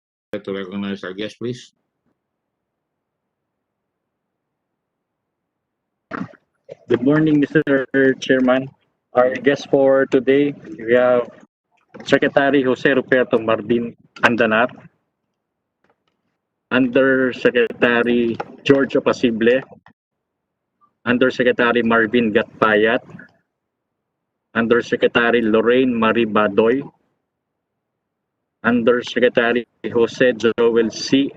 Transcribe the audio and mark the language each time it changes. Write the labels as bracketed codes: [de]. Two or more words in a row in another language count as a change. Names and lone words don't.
[en] like to recognize our guest, please. Good morning, Mr. Chairman. Our guest for today, we have Secretary Jose Ruperto Martin Andanar, Undersecretary George Opasible, Undersecretary Marvin Gatpayat, Undersecretary Lorraine Marie Badoy, Undersecretary Jose Joel C.